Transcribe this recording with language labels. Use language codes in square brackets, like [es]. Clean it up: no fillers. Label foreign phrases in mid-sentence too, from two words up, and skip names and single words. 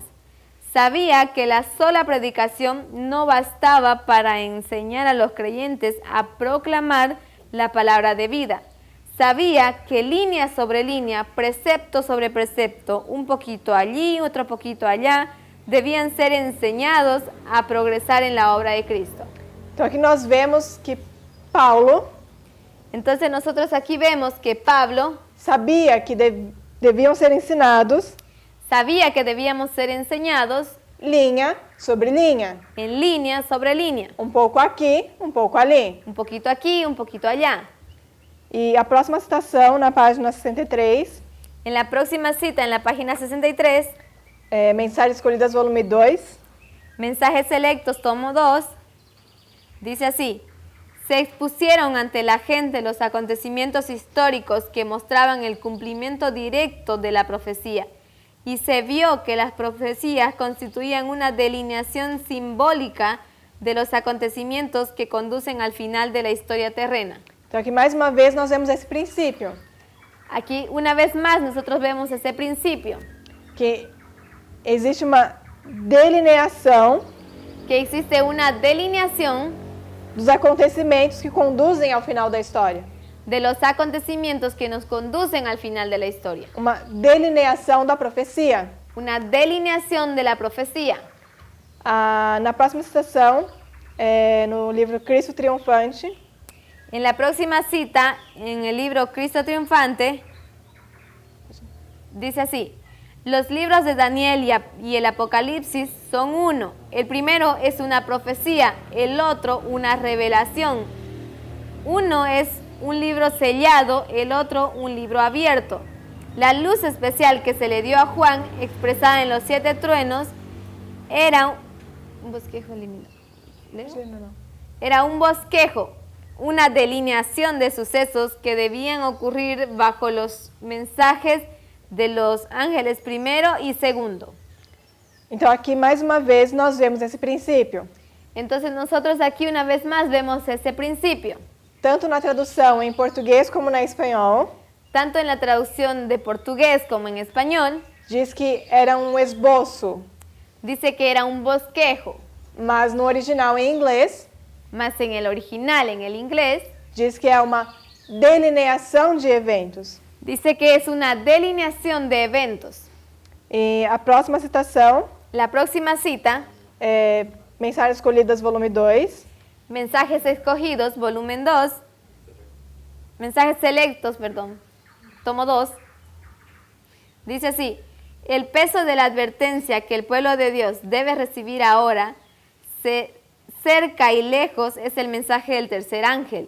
[es] Sabía que la sola predicación no bastaba para enseñar a los creyentes a proclamar la palabra de vida. Sabía que línea sobre línea, precepto sobre precepto, un poquito allí, otro poquito allá, debían ser enseñados a progresar en la obra de Cristo. [pt] Então aqui nós vemos que Paulo [es] Entonces nosotros aquí vemos que Pablo [pt] sabia que deviam ser ensinados [es] sabía que debíamos ser enseñados [pt] linha sobre linha. [es] en línea sobre línea, [pt] Um pouco aqui, um pouco ali. [es] un poquito aquí, un poquito allá. [pt] E a próxima citação, na página 63, [es] En la próxima cita, en la página 63, [pt] Mensagens Escolhidas, volume 2, [es] Mensajes Selectos, tomo 2, dice así: se expusieron ante la gente los acontecimientos históricos que mostraban el cumplimiento directo de la profecía, y se vio que las profecías constituían una delineación simbólica de los acontecimientos que conducen al final de la historia terrena. [pt] Então aqui mais uma vez nós vemos esse princípio, [es] Aquí, una vez más, nosotros vemos ese principio, [pt] que existe uma delineação [es] que existe una delineación [pt] dos acontecimentos que conduzem ao final da história. [es] de los acontecimientos que nos conducen al final de la historia. [pt] Uma delineação da profecia. [es] Una delineación de la profecía. [pt] Na próxima citação, no livro Cristo Triunfante, [es] En la próxima cita, en el libro Cristo Triunfante, dice así: los libros de Daniel y el Apocalipsis son uno. El primero es una profecía, el otro una revelación. Uno es un libro sellado, el otro un libro abierto. La luz especial que se le dio a Juan, expresada en los 7 truenos, era un bosquejo liminal. ¿Leo? Sí, no. Era un bosquejo, una delineación de sucesos que debían ocurrir bajo los mensajes de los ángeles primero y segundo. [pt] Então aqui mais uma vez nós vemos esse princípio. [es] Entonces nosotros aquí una vez más vemos ese principio. [pt] Tanto na tradução em português como na espanhol, [es] Tanto en la traducción de portugués como en español, [pt] diz que era um esboço, [es] dice que era un bosquejo, [pt] mas no original em inglês [es] más en el original, en el inglés, [pt] diz que é uma delineação de eventos. [es] dice que es una delineación de eventos. [pt] E a próxima citação [es] La próxima cita, [pt] é Mensagens Escolhidas, volume 2, [es] Mensajes Escogidos, volumen 2, Mensajes Selectos, perdón, tomo 2, dice así: el peso de la advertencia que el pueblo de Dios debe recibir ahora, cerca y lejos, es el mensaje del tercer ángel.